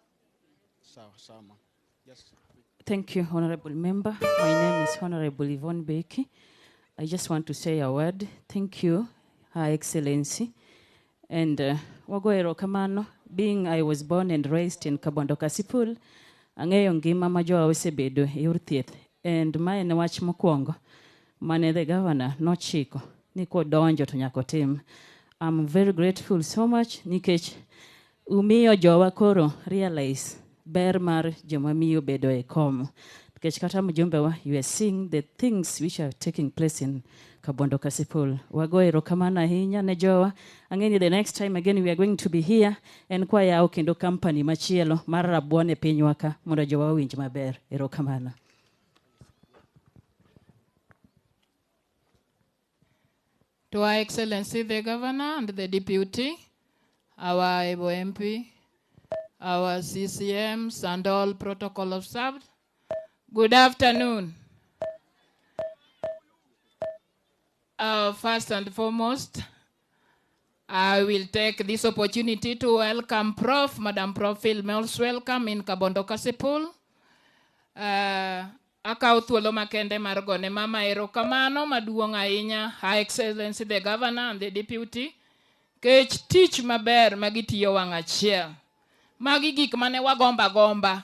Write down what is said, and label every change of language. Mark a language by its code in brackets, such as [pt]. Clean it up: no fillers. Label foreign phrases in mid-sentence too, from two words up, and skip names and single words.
[en] Yes. Thank you, Honorable Member. My name is Honorable Yvonne Becky. I just want to say a word. Thank you, Her Excellency. [luo] And wagoero kamano, [en] being I was born and raised in [luo] Kabondo Kasipul, ang'eyo ngima ma jowa osebedo e yor thieth. And ma en wach mokwongo, mane [en] the governor [luo] nochiko ni kodonjo to nyaka otim. [en] I'm very grateful so much [luo] nikech umiyo jowa koro realize ber mar joma miyo bedo e kom. Nikech kata mjumbe wa, [en] you are seeing the things which are taking place in Kabondo Kasipul. [luo] Wagoero kamano ahinya ne jowa. Ang'eni [en] the next time again we are going to be here and [luo] kwa yao kendo company machielo mar rabuon e pinywa ka mondo jowa winj maber. Erokamano. [en] To Her Excellency the Governor and the Deputy, our able MP, our CCMs and all protocol observed, good afternoon. First and foremost, I will take this opportunity to welcome Prof. Madam Prof. Most welcome in [luo] Kabondo Kasipul. Akao thuolo makende mar gone mama erokamano maduong' ahinya, [en] Her Excellency the Governor and the Deputy, [luo] kech tich maber magitiyo wang' achiel. Magi gik mane wagomba.